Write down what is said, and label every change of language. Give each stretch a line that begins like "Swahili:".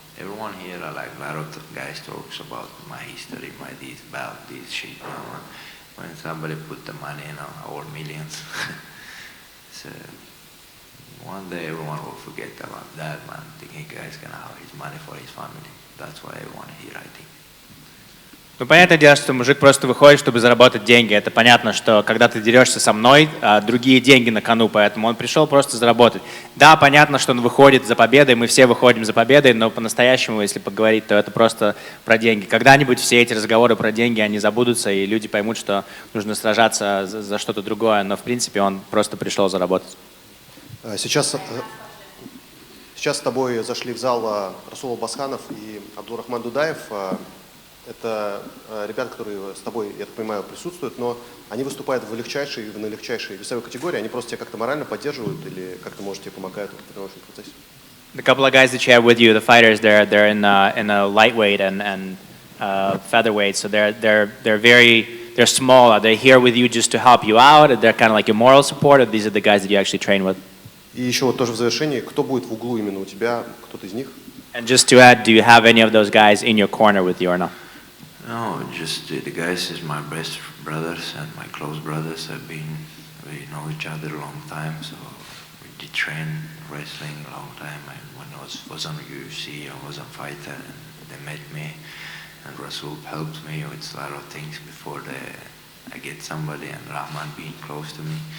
English: Everyone here, like a lot of guys talks about my history, my this, belt, this shit, you know. When somebody put the money, you know, our millions. So one day everyone will forget about that, man. Thinking guy's gonna have his money for his family. That's why everyone here, I think.
Russian: Ну, понятное дело, что мужик просто выходит, чтобы заработать деньги. Это понятно, что когда ты дерешься со мной, другие деньги на кону, поэтому он пришел просто заработать. Да, понятно, что он выходит за победой, мы все выходим за победой, но по-настоящему, если поговорить, то это просто про деньги. Когда-нибудь все эти разговоры про деньги, они забудутся, и люди поймут, что нужно сражаться за что-то другое, но в принципе он просто пришел заработать. Сейчас с тобой зашли в зал Расул Басханов и Абдурахман Дудаев. Это ребята, которые с тобой, я так понимаю, присутствуют, но они выступают на легчайшей весовой категории, они просто тебя как-то морально поддерживают или как-то, может, тебе помогают в тренировочном процессе?
English: The couple of guys that you have with you, the fighters, they're in a lightweight and featherweight, so they're small. Are they here with you just to help you out? They're kind of like your moral support, or these are the guys that you actually train with?
Russian: И еще вот тоже в завершении, кто будет в углу именно у тебя, кто-то из них?
English: And just to add, do you have any of those guys in your corner with you or not? No, just the guys is my best brothers and my close brothers. We know each other a long time, so we did train wrestling a long time. And when I was on UFC, I was a fighter, and they met me, and Rasul helped me with a lot of things before I get somebody, and Rahman being close to me.